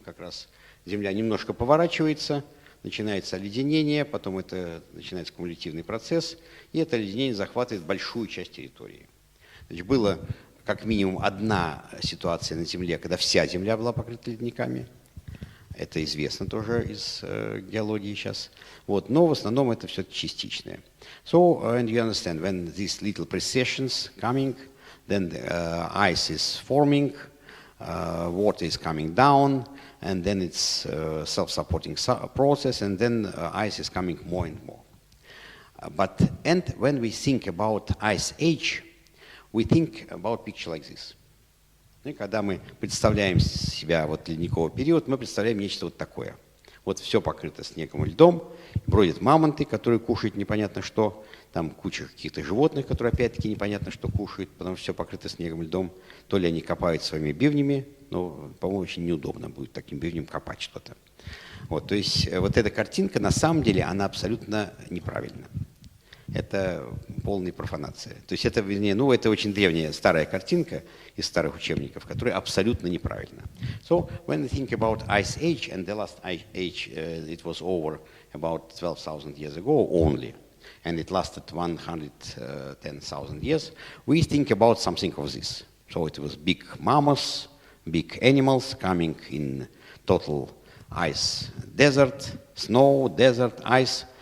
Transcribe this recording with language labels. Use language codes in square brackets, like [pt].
[ru] Как раз Земля немножко поворачивается, начинается оледенение, потом это начинается кумулятивный процесс, и это оледенение захватывает большую часть территории. Значит, было как минимум одна ситуация на Земле, когда вся Земля была покрыта ледниками. Это известно тоже из геологии сейчас. Вот. Но в основном это все частичное. [en] So, and you understand, when these little precessions coming, then the ice is forming, water is coming down, and then it's self-supporting process, and then ice is coming more and more. And when we think about ice age, we think about picture like this. [ru] Ну и когда мы представляем себя вот ледниковый период, мы представляем нечто вот такое. Вот все покрыто снегом и льдом, бродят мамонты, которые кушают непонятно что, там куча каких-то животных, которые опять-таки непонятно что кушают, потому что все покрыто снегом и льдом. То ли они копают своими бивнями, но, по-моему, очень неудобно будет таким бивнем копать что-то. Вот, то есть вот эта картинка, на самом деле, она абсолютно неправильна. Это полная профанация. То есть это, вернее, ну, это очень древняя старая картинка из старых учебников, которая абсолютно неправильна. [en] So, when we think about Ice Age, and the last Ice Age, it was over about 12,000 years ago only, and it lasted 110,000 years, we think about something of this. So it was big mammoths, big animals coming in total ice desert, snow, desert, ice.